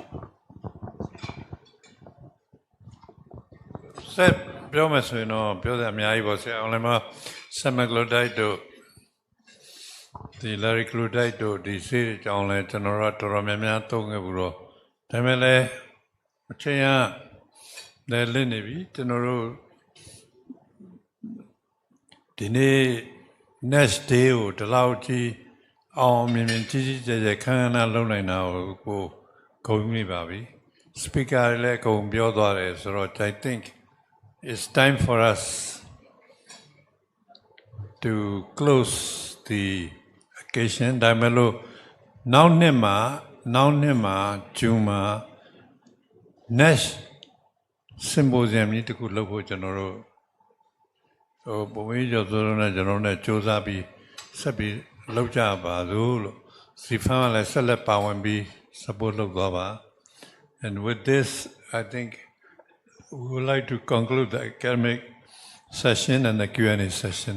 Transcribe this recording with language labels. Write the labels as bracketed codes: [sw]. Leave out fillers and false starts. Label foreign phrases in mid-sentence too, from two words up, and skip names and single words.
[my] ဆက်ပြောမယ်ဆိုရင်တော့ပြောစရာအများကြီးပေါ့ဆရာအောင်လည်းမ semaglutide တို့ဒီ liverdisease တို့ဒီဆေးအကြောင်းလဲကျွန်တော်တို့တော်တော်များများသုံးခဲ့ဘူးတော့ဒါပေမဲ့လည်းအချိန်ကလည်းလစ်နေပြီကျွန်တော်တို့ ဒီနေ့ NASH day ကိုဒီလောက်ကြီးအောင်မြင်ကြီးကြီးကျယ်ကျယ်ခမ်းခမ်းလုပ်နိုင်တာကိုဂုဏ်ယူနေပါပြီ speaker လည်းအကုန်ပြောသွားတယ်ဆိုတော့ [en] I think it's time for us to close the occasion [my] ဒါမှမဟုတ်နောက်နှစ်မှာဂျွန်မှာ NASH Symposium ကြီးတစ်ခု လုပ်ဖို့ကျွန်တော်တို့ပုံမှန်ကြောဆိုတော့ကျွန်တော်နဲ့စူးစမ်းပြီးဆက်ပြီးလုပ်ကြပါစို့လို့စီဖန်ကလည်းဆက်လက်ပါဝင်ပြီး support လုပ်သွားပါ [en] and with this I think we would like to conclude the academic session and the Q&A session.